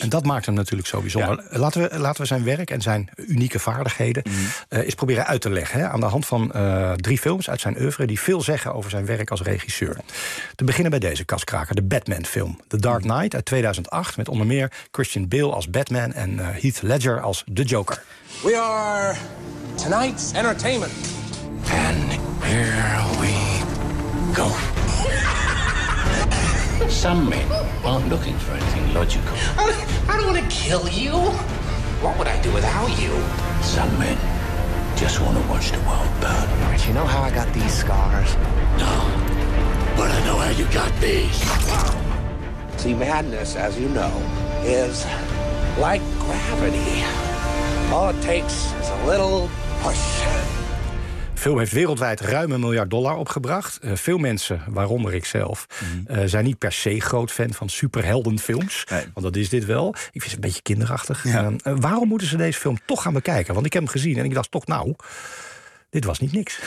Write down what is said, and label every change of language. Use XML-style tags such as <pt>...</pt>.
<nl>En dat maakt hem natuurlijk zo bijzonder. Ja. Laten we zijn werk en zijn unieke vaardigheden eens proberen uit te leggen. Hè, aan de hand van drie films uit zijn oeuvre die veel zeggen over zijn werk als regisseur. Te beginnen bij deze kaskraker, de Batman-film. The Dark Knight uit 2008, met onder meer Christian Bale als Batman en Heath Ledger als The Joker.</nl> <en>We are tonight's entertainment. And here we go. Some men aren't looking for anything logical. I don't want to kill you. What would I do without you? Some men do just want to watch the world burn. Do you know how I got these scars? No, but I know how you got these. See, madness, as you know, is like gravity. All it takes is a little push.</en> <nl>De film heeft wereldwijd ruim $1 miljard opgebracht. Veel mensen, waaronder ik zelf, zijn niet per se groot fan van superheldenfilms. Nee. Want dat is dit wel. Ik vind het een beetje kinderachtig. Ja. Waarom moeten ze deze film toch gaan bekijken? Want ik heb hem gezien en ik dacht toch, nou, dit was niet niks.</nl>